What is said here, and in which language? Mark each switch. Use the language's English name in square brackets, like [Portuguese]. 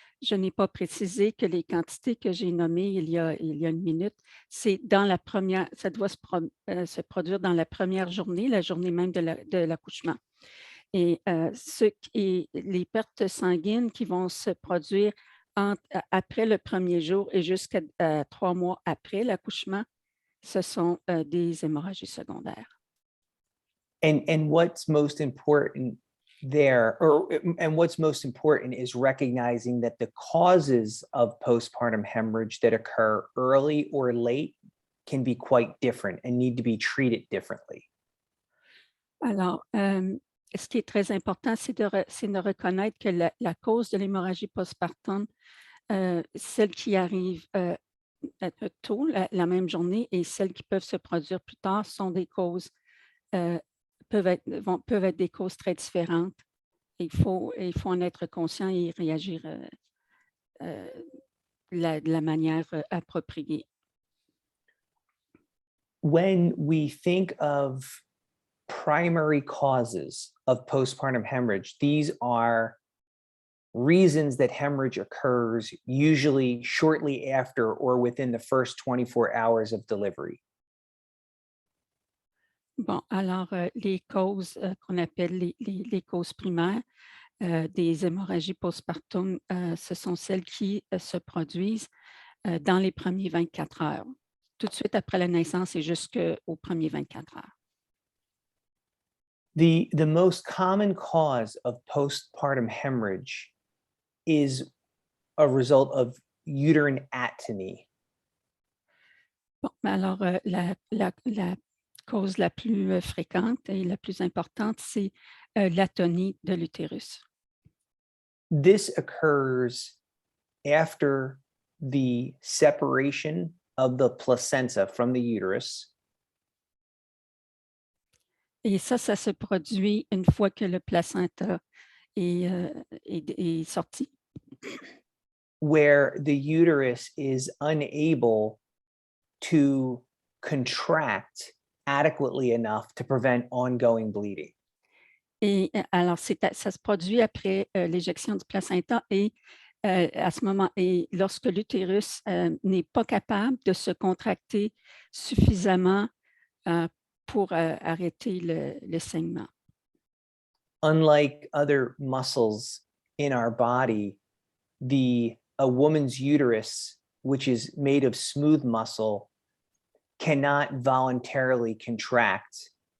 [French] Je n'ai pas précisé que les quantités que j'ai nommées il y a une minute, c'est dans la première, ça doit se produire dans la première journée, la journée même de l'accouchement. Et les pertes sanguines qui vont se produire après le premier jour et jusqu'à 3 mois après l'accouchement, ce sont des hémorragies secondaires. [English] And what's most important there, and what's most important is recognizing that the causes of postpartum hemorrhage that occur early or late can be quite different and need to be treated differently. [French] Alors, ce qui est très important, c'est de reconnaître que la cause de l'hémorragie postpartum, celles qui arrivent tôt, la même journée, et celles qui peuvent se produire plus tard sont des causes peuvent être des causes très différentes. Il faut en être conscient et réagir de la manière appropriée. [English] When we think of primary causes of postpartum hemorrhage, these are reasons that hemorrhage occurs usually shortly after or within the first 24 hours of delivery. [French] Bon, alors, les causes qu'on appelle les causes primaires des hémorragies postpartum, ce sont celles qui se produisent dans les premiers 24 heures, tout de suite après la naissance et jusqu'aux premiers 24 heures. [English] The most common cause of postpartum hemorrhage is a result of uterine atony. [French] Bon, alors, la cause la plus fréquente et la plus importante, c'est l'atonie de l'utérus. [English] This occurs after the separation of the placenta from the uterus. [French] Et ça se produit une fois que le placenta est sorti, [English] Where the uterus is unable to contract adequately enough to prevent ongoing bleeding. [French] et alors ça se produit après l'éjection du placenta et à ce moment, et lorsque l'utérus n'est pas capable de se contracter suffisamment pour arrêter le saignement. [English] Unlike other muscles in our body, a woman's uterus, which is made of smooth muscle, cannot voluntarily contract.